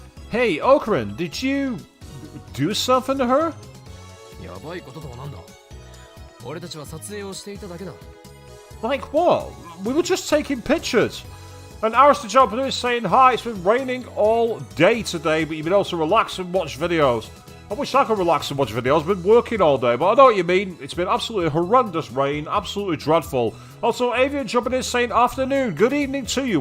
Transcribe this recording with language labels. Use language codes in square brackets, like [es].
[en] Hey, Okarin, did you do something to her? [ja] やばいこととはなんだ。俺たちは撮影をしていただけだ。 [en] Like what? We were just taking pictures. And Arista Japanese is saying, hi, it's been raining all day today, but you've been able to relax and watch videos. I wish I could relax and watch videos. I've been working all day, but I know what you mean. It's been absolutely horrendous rain, absolutely dreadful. Also, Avian Japanese saying, afternoon, good evening to you.